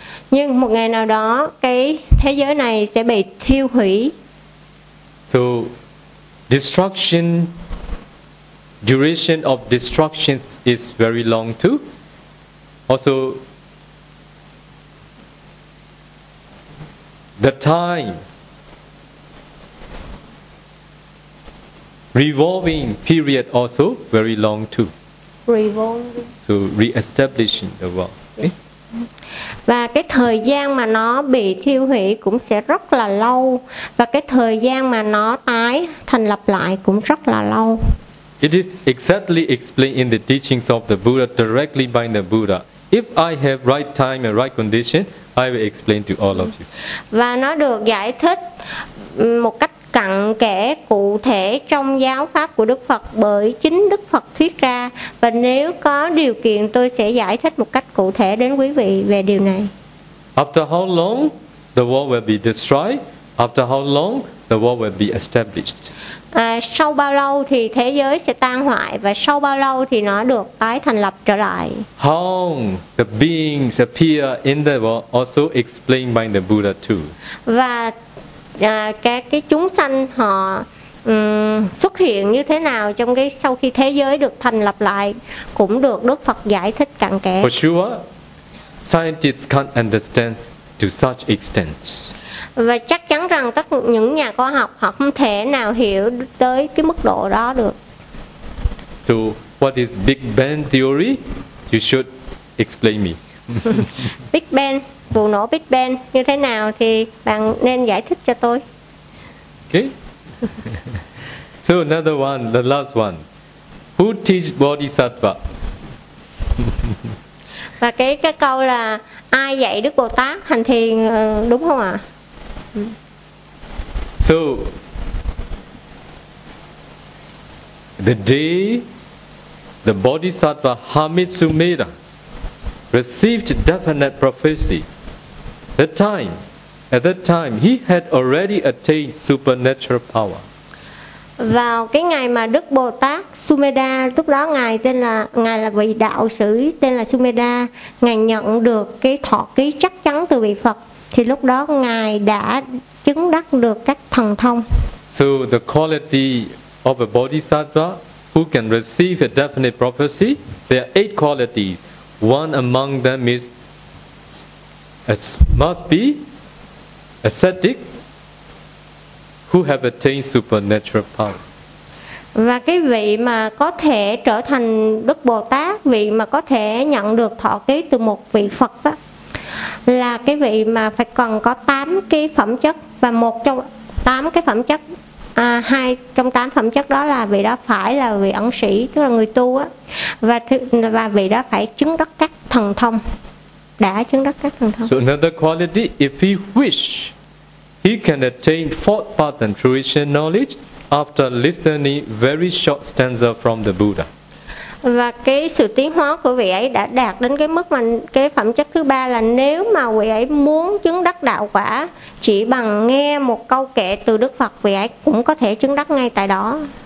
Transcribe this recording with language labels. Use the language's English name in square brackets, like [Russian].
[Vietnamese] Nhưng một ngày nào đó cái thế giới này sẽ bị thiêu hủy. [English] So destruction, duration of destruction is very long too. Also the time revolving period also very long too. Revolving. So re-establishing the world. Yes. [Vietnamese] Và cái thời gian mà nó bị thiêu hủy cũng sẽ rất là lâu, và cái thời gian mà nó tái thành lập lại cũng rất là lâu. [English] It is exactly explained in the teachings of the Buddha directly by the Buddha. If I have right time and right condition, I will explain to all of you. [Vietnamese] Và nó được giải thích một cách cặn kẽ cụ thể trong giáo pháp của Đức Phật bởi chính Đức Phật thuyết ra, và nếu có điều kiện tôi sẽ giải thích một cách cụ thể đến quý vị về điều này. [English] After how long the world will be destroyed? After how long the world will be established? [Vietnamese] Sau bao lâu thì thế giới sẽ tan hoại và sau bao lâu thì nó được tái thành lập trở lại? [English] How the beings appear in the world also explained by the Buddha too. [Vietnamese] Và cái chúng sanh họ xuất hiện như thế nào trong cái sau khi thế giới được thành lập lại cũng được Đức Phật giải thích cặn kẽ. [English] For sure, scientists can't understand to such extent. [Vietnamese] Và chắc chắn rằng các những nhà khoa học họ không thể nào hiểu tới cái mức độ đó được. [English] So what is Big Bang theory? You should explain me. [Vietnamese] Big Bang, vụ nổ Big Bang như thế nào thì bạn nên giải thích cho tôi. [English] Okay. So another one, the last one. Who teach Bodhisattva? [Vietnamese] Và cái câu là ai dạy Đức Bồ Tát hành thiền, đúng không ạ? [English] So the day the Bodhisattva Hamitsumeira received definite prophecy, at that time he had already attained supernatural power. [Vietnamese] Vào cái ngày mà Đức Bồ Tát Sumedha, lúc đó ngài là vị đạo sĩ tên là Sumedha, ngài nhận được cái thọ ký chắc chắn từ vị Phật, thì lúc đó ngài đã chứng đắc được các thần thông. [English] So the quality of a bodhisattva who can receive a definite prophecy, there are 8 qualities. One among them is must be ascetic who have attained supernatural power. [Vietnamese] Và cái vị mà có thể trở thành Đức Bồ Tát, vị mà có thể nhận được thọ ký từ một vị Phật đó, là cái vị mà phải còn có 8 cái phẩm chất, và một trong 8 cái phẩm chất, hai trong 8 phẩm chất đó là vị đó phải là vị ẩn sĩ, tức là người tu á, và vị đó phải chứng đắc các thần thông. Đã chứng đắc các thần thông. [English] So another quality, if he wish, he can attain fourth path and fruition knowledge after listening very short stanza from the Buddha. [Vietnamese] Và cái sự tiến hóa của vị ấy đã đạt đến cái mức mà cái phẩm chất thứ ba là nếu mà vị ấy muốn chứng đắc đạo quả chỉ bằng nghe một câu kệ từ Đức Phật, vị ấy cũng có thể chứng đắc ngay tại đó.